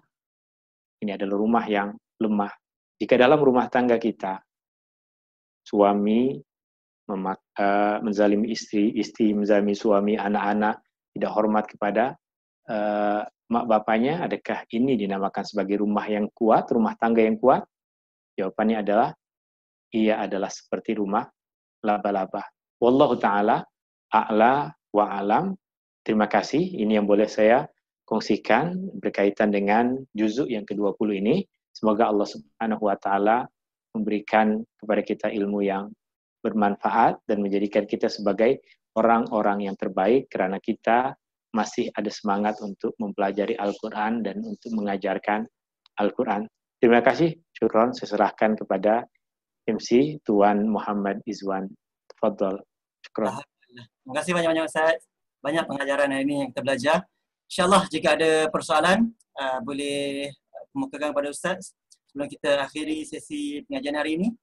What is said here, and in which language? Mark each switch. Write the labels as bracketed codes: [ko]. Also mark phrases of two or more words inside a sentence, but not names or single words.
[ms] Ini adalah rumah yang lemah. Jika dalam rumah tangga kita, suami menzalimi istri, istri menzalimi suami, anak-anak tidak hormat kepada mak bapaknya, adakah ini dinamakan sebagai rumah yang kuat, rumah tangga yang kuat? Jawabannya adalah, ia adalah seperti rumah laba-laba. [ar] والله تعالى أعلى وأعلم. [ms] Terima kasih, ini yang boleh saya kongsikan berkaitan dengan juzuk yang ke-20 ini. Semoga Allah [ar] سبحانه وتعالى [ms] memberikan kepada kita ilmu yang bermanfaat dan menjadikan kita sebagai orang-orang yang terbaik karena kita masih ada semangat untuk mempelajari Al-Qur'an dan untuk mengajarkan Al-Qur'an. Terima kasih, syukron, saya serahkan kepada MC Tuan Muhammad Izwan. Tafadhol. Syukron. Terima kasih banyak-banyak Ustaz. Banyak pengajaran hari ini yang kita belajar. InsyaAllah jika ada persoalan, boleh kemukakan kepada Ustaz sebelum kita akhiri sesi pengajian hari ini.